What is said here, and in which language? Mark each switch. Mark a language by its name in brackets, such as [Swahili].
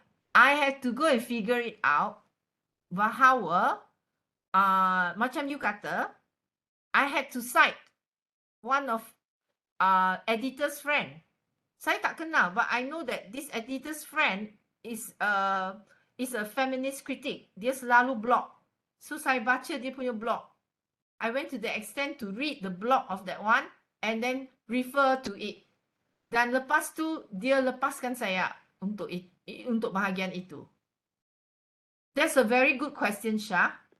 [English] I had to go and figure it out. [Malay] Bahawa macam you kata, [English] I had to cite one of editor's friend. [Malay] Saya tak kenal, [English] but I know that this editor's friend is a feminist critic. [Malay] Dia selalu blog. So saya baca dia punya blog. [English] I went to the extent to read the blog of that one and then refer to it. [Malay] Dan lepas tu dia lepaskan saya untuk bahagian itu. [English] That's a very good question, Syah.